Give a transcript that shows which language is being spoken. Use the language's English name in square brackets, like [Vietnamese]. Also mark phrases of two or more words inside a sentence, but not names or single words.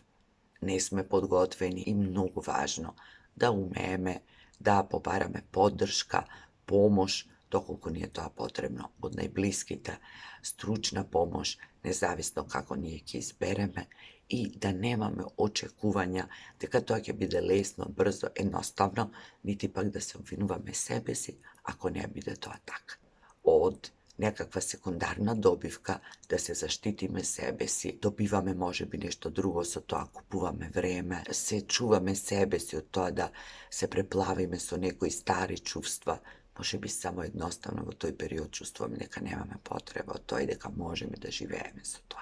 [Macedonian] не сме подготвени и многу важно да умееме да побараме поддршка, помош, доколку ни е тоа потребно од најблиските, стручна помош, независно како ние ќе избереме и да немаме очекувања дека тоа ќе биде лесно, брзо, едноставно, нити пак да се обвинуваме себе си ако не биде тоа така. Од некаква секундарна добивка да се заштитиме себеси, добиваме можеби нешто друго со тоа, купуваме време, се чуваме себеси од тоа да се преплавиме со некои стари чувства, можеби само едноставно во тој период чувствуваме дека немаме потреба од тоа и дека можеме да живееме со тоа.